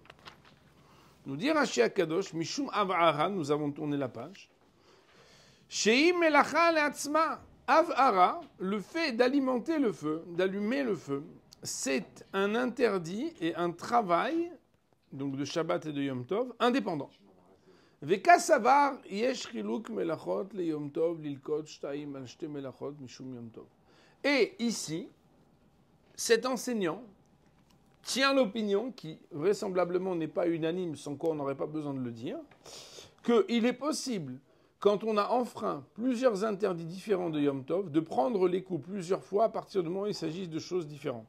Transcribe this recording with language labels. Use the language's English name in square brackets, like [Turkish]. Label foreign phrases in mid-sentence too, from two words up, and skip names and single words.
[French] Nous dit [Hebrew] רש"י הקדוש משום הבערה, [French] nous avons tourné la page. [Hebrew] שהיא מלאכה לעצמה. [French] Av'ara, le fait d'alimenter le feu, d'allumer le feu, c'est un interdit et un travail, donc de Shabbat et de Yom Tov, indépendant. [Hebrew] וקא סבר יש חילוק מלאכות ליום טוב ללקות שתים על שתי מלאכות משום יום טוב. [French] Et ici, cet enseignant tient l'opinion, qui vraisemblablement n'est pas unanime, sans quoi on n'aurait pas besoin de le dire, qu'il est possible, quand on a enfreint plusieurs interdits différents de Yom Tov, de prendre les coups plusieurs fois à partir du moment où il s'agit de choses différentes.